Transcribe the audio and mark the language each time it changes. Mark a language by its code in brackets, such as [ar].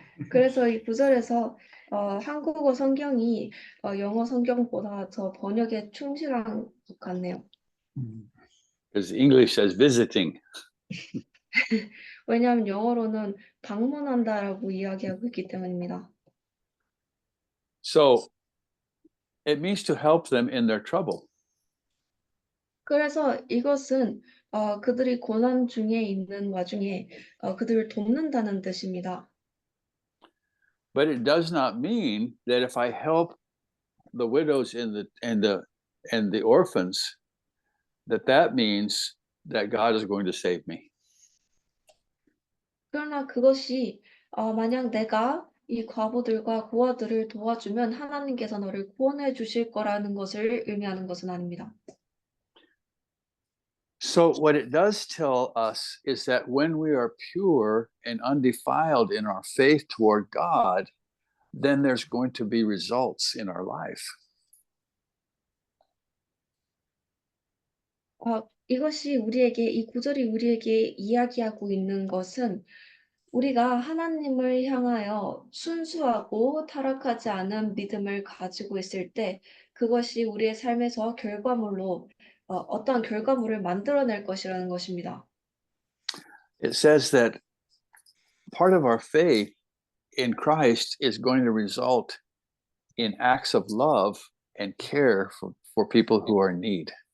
[ko] 그래서 이 구절에서 한국어 성경이 영어 성경보다 더 번역에 충실한 것 같네요. [en] Because English says visiting. [ko] 왜냐하면 영어로는 방문한다라고 이야기하고 있기 때문입니다. [en] So it means to help them in their trouble. [ko] 그래서 이것은 그들이 고난 중에 있는 와중에 그들을 돕는다는 뜻입니다. [en] But it does not mean that if I help the widows and the orphans, that means that God is going to save me. [ko] 그러나 그것이 만약 내가 이 과부들과 고아들을 도와주면 하나님께서 너를 구원해 주실 거라는 것을 의미하는 것은 아닙니다. [en] So, what it does tell us is that when we are pure and undefiled in our faith toward God, then there's going to be results in our life. [ko] 이것이 이 구절이 우리에게 이야기하고 있는 것은 우리가 하나님을 향하여 순수하고 타락하지 않은 믿음을 가지고 있을 때 그것이 우리의 삶에서 결과물로 어떠한 결과물을 만들어낼 것이라는 것입니다. [en] It says that part of our faith in Christ is going to result in acts of love and care for people who are in need.